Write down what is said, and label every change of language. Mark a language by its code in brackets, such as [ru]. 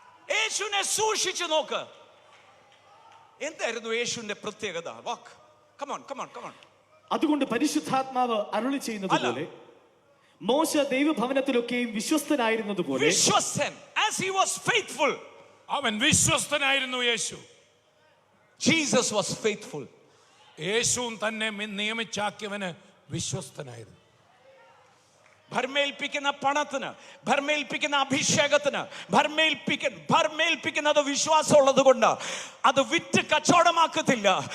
[ml] യേശുവിനെ സൂക്ഷിച്ചു നോക്ക്. എന്തായിരുന്നു യേശുവിന്റെ പ്രത്യേകത? [en] വാക്ക്, come on come on come on. [ml] അതുകൊണ്ട് പരിശുദ്ധാത്മാവ് അരുളി ചെയ്യുന്നത് പോലെ മോശ ദൈവഭവനത്തിലൊക്കെയും വിശ്വസ്തനായിരുന്നതുപോലെ, വിശ്വസ്തൻ, [en] as he was faithful, [ml] അവൻ വിശ്വസ്തനായിരുന്നു. യേശു, [en] Jesus was faithful. [ml] യേശുവും തന്നെ നിയമിച്ചാക്കിയവന് വിശ്വസ്തനായിരുന്നു. ഭരമേൽപ്പിക്കുന്ന പണത്തിന്, ഭരമേൽപ്പിക്കുന്ന അഭിഷേകത്തിന്, ഭരമേൽപ്പിക്കുന്നത് വിശ്വാസമുള്ളത് കൊണ്ട് അത് വിറ്റ് കച്ചവടമാക്കത്തില്ല.